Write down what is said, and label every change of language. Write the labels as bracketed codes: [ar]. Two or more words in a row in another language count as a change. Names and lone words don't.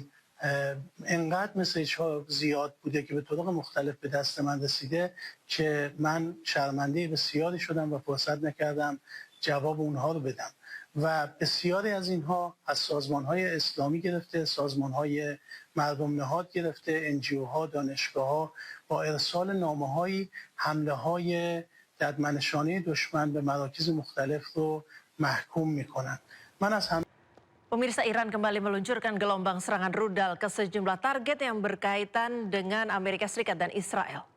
[fa] انقدر مسیج ها زیاد بوده که به طرق مختلف به دست من رسیده که من شرمنده بسیاری شدم و فرصت نکردم جواب اونها رو بدم و بسیاری از اینها از سازمان های اسلامی گرفته، سازمان های مردم نهاد گرفته، NGO ها، دانشگاه ها با ارسال نامه هایی حمله های ددمنشانه دشمن به مراکز مختلف رو محکوم میکنن. من از [id] Pemirsa, Iran kembali meluncurkan gelombang serangan rudal ke sejumlah target yang berkaitan dengan Amerika Serikat dan Israel.